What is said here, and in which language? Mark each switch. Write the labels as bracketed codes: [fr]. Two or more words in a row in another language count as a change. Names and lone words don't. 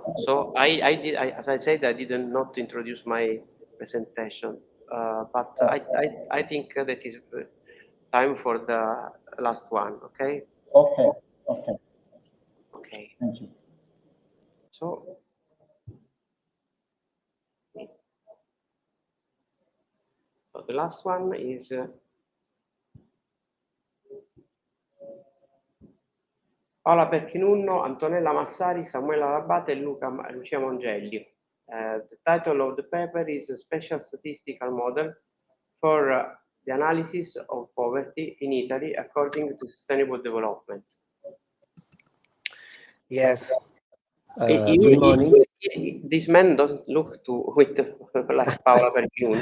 [en] So as I said, I didn't not introduce my presentation, but I think that is time for the last one. Okay. Okay. Thank you. So the last one is Paola Perchinunno, Antonella Massari, Samuela Labate, e Lucia Mongelli. The title of the paper is a Special Statistical Model for the Analysis of Poverty in Italy According to Sustainable Development. Yes. Good morning. This man doesn't look like Paola Perchinunno.